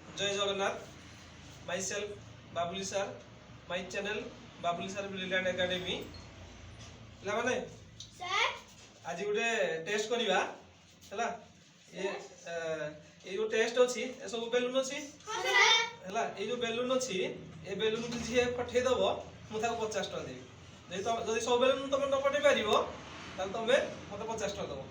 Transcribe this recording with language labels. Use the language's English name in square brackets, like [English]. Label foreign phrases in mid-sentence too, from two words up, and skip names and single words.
[Odia] ଜୟ ଜଗନ୍ନାଥ। [English] Myself Babuli sir, my channel Babuli sir Brilliant Academy. [Odia] ପିଲାମାନେ ଆଜି ଗୋଟେ ଟେଷ୍ଟ କରିବା ହେଲା। ଏଇ ଯୋଉ ଟେଷ୍ଟ ଅଛି ଏ ସବୁ ବେଲୁନ ଅଛି ହେଲା। ଏଇ ଯୋଉ ବେଲୁନ ଅଛି ଏ ବେଲୁନ କୁ ଯିଏ ପଠେଇ ଦବ ମୁଁ ତାକୁ 50 ଟଙ୍କା ଦେବି। ଯଦି ସବୁ ବେଲୁନ ତମେ ନ ପଠେଇ ପାରିବ ତାହେଲେ ତମେ ମତେ 50 ଟଙ୍କା ଦବ।